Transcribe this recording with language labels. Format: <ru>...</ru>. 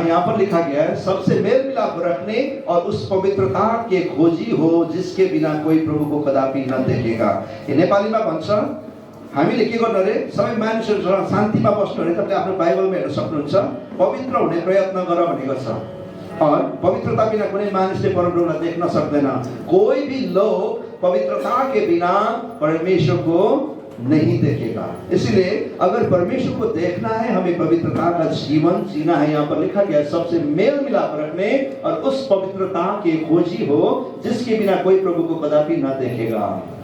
<hi>यहाँ पर लिखा गया है, सबसे मेल मिलाप रखने और उस पवित्रता के खोजी हो जिसके बिना कोई प्रभु को कदापि न देखेगा।</hi> <ne>ये नेपालीमा भन्छ, हामीले के गर्नु रे, सबै मानिसहरुसँग शान्तिमा बस्नु रे। तपाईले आफ्नो बाइबलमा हेर्न सक्नुहुन्छ, पवित्र हुने प्रयत्न गर भनेको छ। और पवित्रता बिना कुनै मानिसले परमप्रभुलाई देख्न सक्दैन।</ne> <hi>कोई भी लोग पवित्रता के बिना परमेश्वर को नहीं देखेगा। इसलिए अगर परमेश्वर को देखना है, हमें पवित्रता का जीवन जीना है। यहाँ पर लिखा गया, सबसे मेल मिलाप रखने और उस पवित्रता के खोजी हो जिसके बिना कोई प्रभु को कदापि न देखेगा।</hi>